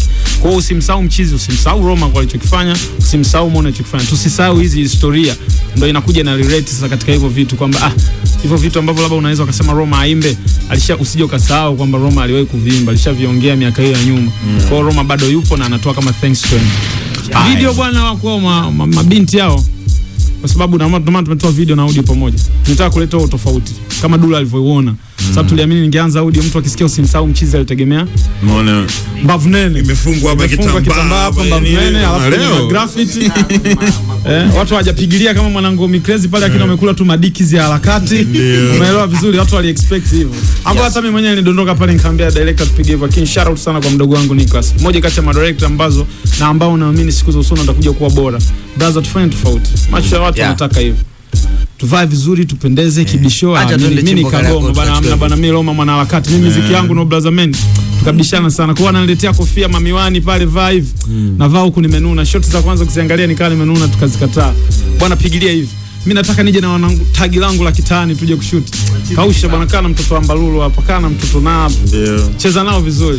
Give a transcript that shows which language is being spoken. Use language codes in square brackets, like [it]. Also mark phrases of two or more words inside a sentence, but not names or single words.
[sw] Kwa hiyo Usimsahau Mchizi, usimsahau Roma kwa alichokifanya, usimsahau Moni alichokifanya. Tusisahau hizi historia. Ndio inakuja na relate sasa katika hivyo vitu kwamba hivyo vitu ambavyo labda unaweza ukasema Roma aimbe, usije ukasahau kwamba Roma aliwahi kuviimba, alishaviongea miaka hiyo ya nyuma. Kwa hiyo Roma bado yupo na anatoa kama [en] thanks to him. [sw] Video bwana wako mabinti hao, kwa sababu ndio maana tumetoa video na audio pamoja. Tunataka kuleta tofauti kama Dula alivyoiona. Sababu tuliamini ningeanza audio, mtu akisikia Usimsahau Mchizi alitegemea umeona mbavu nene imefungwa hapa kitambaa hapa mbavu nene, alafu graffiti. Watu hawajapigilia kama Mwanangu Crazy pale, lakini wamekula tu madikizi ya harakati. Umeelewa vizuri, watu wali expect hivyo. Hapo hata mimi mwenyewe nilidondoka pale nikamwambia director tupige hivyo. Lakini [en] shout out [sw] sana kwa mdogo wangu Nicholas, mmoja kati ya madirector ambazo na ambao naamini siku za usoni atakuja kuwa bora. Brother, tufanye tofauti. Macho ya watu wanataka hivyo. Tuvae vizuri, tupendeze kibisho. Mimi ni Kagoma bana mimi Roma mwana harakati. Mimi muziki yangu [en] no brother man. [sw] Tukabishana sana. Kwa ananiletea kofia mamiwani pale vibe. Na vaa huku nimenuna. Shot za kwanza kuziangalia nikaa nimenuna, tukazikataa. Bwana pigilia hivi. Mimi nataka nije na wanangu tagi langu la kitani tuje kushoot. Kausha bwana, kana mtoto wa Mbalulu hapa, kana mtoto na cheza nao vizuri.